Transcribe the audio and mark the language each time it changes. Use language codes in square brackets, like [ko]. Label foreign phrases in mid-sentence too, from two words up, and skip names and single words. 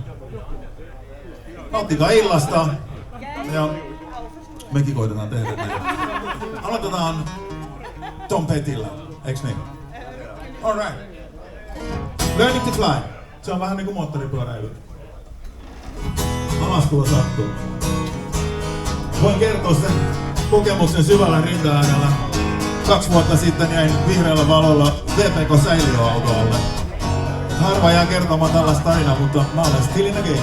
[fi] Nauttikaa illasta ja mekin koitetaan tehdä näin. Aloitetaan Tom Pettillä, eiks niin? [en] Alright. Learning to fly. [fi] Se on vähän niinku moottoripyöräily. Alaskuva sattuu. Voin kertoa sen kokemuksen syvällä rinta-äärellä. 2 vuotta sitten jäin vihreällä valolla VPK-säiliöautoalle. Harva jää kertomaan tällaista tarinaa, mutta mä olen [en] still in the game.